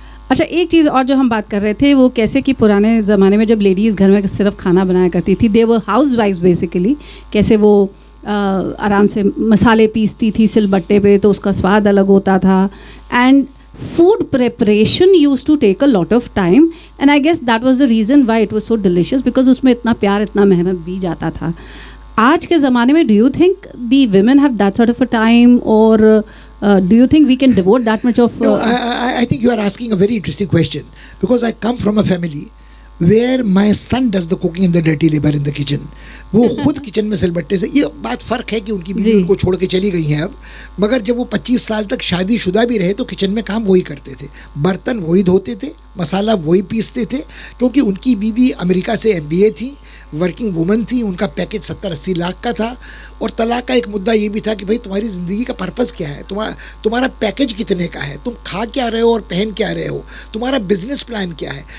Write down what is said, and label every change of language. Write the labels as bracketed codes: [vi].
[hi] अच्छा, एक चीज़ और जो हम बात कर रहे थे वो कैसे कि पुराने ज़माने में जब लेडीज़ घर में सिर्फ खाना बनाया करती थी, [en] they were house wives basically, [hi] कैसे वो आराम से मसाले पीसती थी सिलबट्टे पे, तो उसका स्वाद अलग होता था। [en] and food preparation used to take a lot of time, and I guess that was the reason why it was so delicious, because [hi] उसमें इतना प्यार, इतना मेहनत भी जाता था। आज के ज़माने में [en] Do you think the women have that sort of a time, or do you think we can devote that much of... No, I think you are asking a very interesting question, because I come from a family where my son does the cooking and the dirty labor in the kitchen. [hi] वो खुद kitchen में सिलबट्टे से, ये बात फ़र्क है कि उनकी बीवी उनको छोड़ के चली गई हैं अब, मगर जब वो 25 साल तक शादीशुदा भी रहे तो किचन में काम वही करते थे, बर्तन वही धोते थे, मसाला वही पीसते थे, क्योंकि उनकी बीवी अमेरिका से MBA थी, वर्किंग वुमन थी, उनका पैकेज 70-80 लाख का था, और तलाक का एक मुद्दा ये भी था कि भाई तुम्हारी ज़िंदगी का पर्पस क्या है, तुम्हारा पैकेज कितने का है, तुम खा क्या रहे हो और पहन क्या रहे हो, तुम्हारा बिजनेस प्लान क्या है।